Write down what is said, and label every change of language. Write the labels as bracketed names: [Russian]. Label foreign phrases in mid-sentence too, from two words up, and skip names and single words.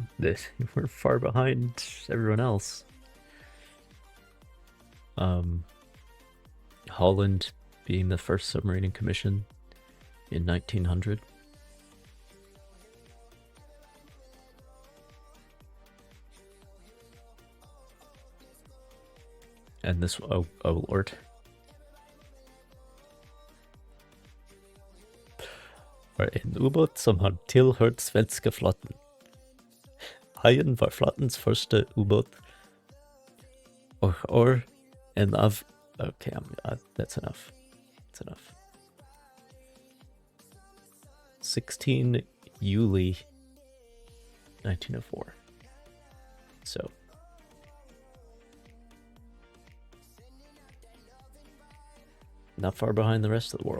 [English] We're far behind everyone else. Holland being the first submarine in commission in 1900. And this, oh lord. [Norwegian] En ubåt som har tilhørt svenska flåten. Hajen var flottens første ubåt. Or en av... [English] Okay, that's enough. That's enough. 16 Juli 1904. So... not far behind the rest of the world.